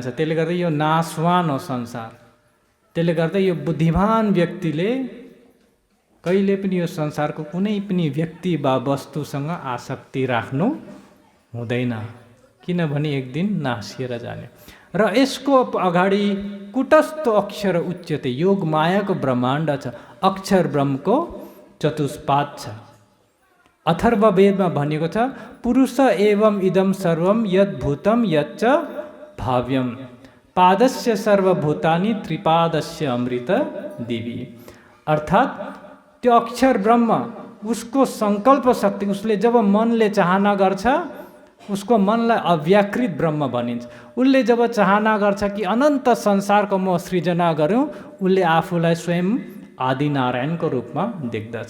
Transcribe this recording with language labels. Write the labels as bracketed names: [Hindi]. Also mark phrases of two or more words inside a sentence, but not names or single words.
[Nepali] त्यसले गर्दा यो नाशवान हो संसार। त्यसले गर्दा यो बुद्धिमान व्यक्तिले कहिले पनि यो संसारको कुनै पनि व्यक्ति वा वस्तुसँग आसक्ति राख्नु हुँदैन, किनभने एक दिन नासिएर जाने। र यसको अगाडि [Sanskrit] कुटस्थ अक्षर उच्चते, [Nepali] योग मायाको ब्रह्माण्ड छ, अक्षर ब्रह्मको चतुष्पाद छ। अथर्व वेदमा भनेको छ [Sanskrit] पुरुष एवं इदम सर्वम यद् भूतम यच्च भाव्यम पादस्य सर्वभूतानि त्रिपादस्य अमृत दिवी। [Nepali] अर्थात त्यो अक्षर ब्रह्म उसको संकल्प शक्ति, उसले जब मनले चाहना गर्छ उसको मनलाई अव्याकृत ब्रह्म भनिन्छ। उसले जब चाहना गर्छ कि अनन्त संसारको म सृजना गरौँ, उसले आफूलाई स्वयं आदिनारायणको रूपमा देख्दछ।